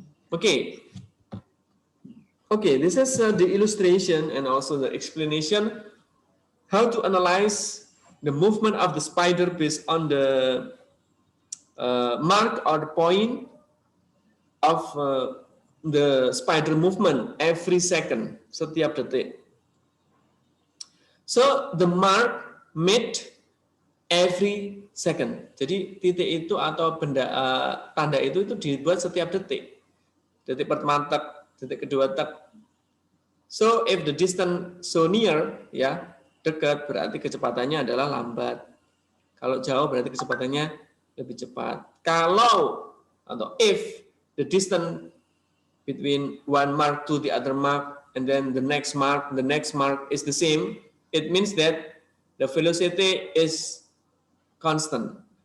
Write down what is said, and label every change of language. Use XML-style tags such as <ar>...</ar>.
<en>Okay, this is the illustration and also the explanation how to analyze the movement of the spider based on the mark or the point of the spider movement every second,</en> <id>setiap detik.</id> <en>So the mark made every second.</en> <id>Jadi titik itu atau benda tanda itu dibuat setiap detik. Detik pertama tak, detik kedua tak.</id> <en>So if the distance so near,</en> <id>ya, dekat, berarti kecepatannya adalah lambat. Kalau jauh berarti kecepatannya lebih cepat. Kalau atau</id> <en>if the distance between one mark to the other mark and then the next mark is the same, it means that the velocity is constant.</en>